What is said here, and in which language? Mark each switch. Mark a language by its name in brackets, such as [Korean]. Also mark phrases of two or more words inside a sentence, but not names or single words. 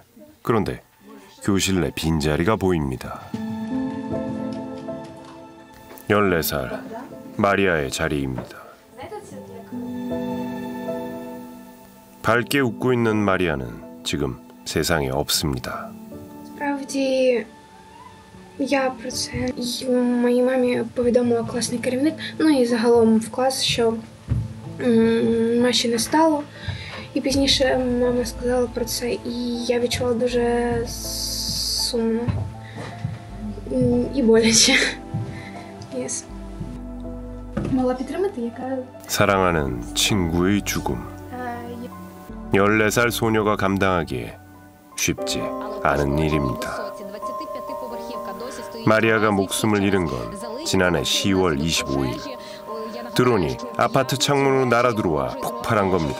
[Korean] 그런데 교실 내 빈자리가 보입니다. 14살 마리아의 자리입니다. 밝게 웃고 있는 마리아는 지금 세상에 없습니다. [Ukrainian] Справді, я про це моїй мамі повідомила класний керівник, ну і загалом в клас, що Маші не стало. І пізніше мама сказала про це, і я відчула дуже сумно і боляче. Yes. Могла підтримати, яка... [Korean] 사랑하는 친구의 죽음. 14살 소녀가 감당하기에 쉽지 않은 일입니다. 마리아가 목숨을 잃은 건 지난해 10월 25일. 드론이 아파트 창문으로 날아들어와 폭발한 겁니다.